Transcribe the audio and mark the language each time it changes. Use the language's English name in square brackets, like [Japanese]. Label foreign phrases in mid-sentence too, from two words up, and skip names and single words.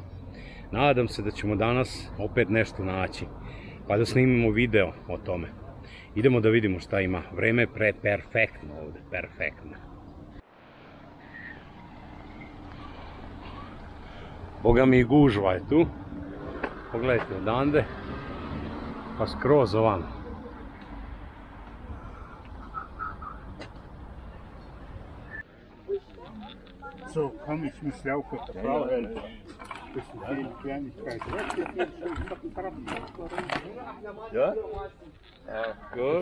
[Serbian] Nadam se da ćemo danas opet nešto naći, pa da snimimo video o tome. Idemo da vidimo šta ima, vreme je perfektno ovde, perfektno. Boga mi i gužva je tu, pogledajte odande, pa skroz ovamo. [German] So, komm, ich muss laufen. Das ist eine Kleinigkeit. Ja? Ja, gut.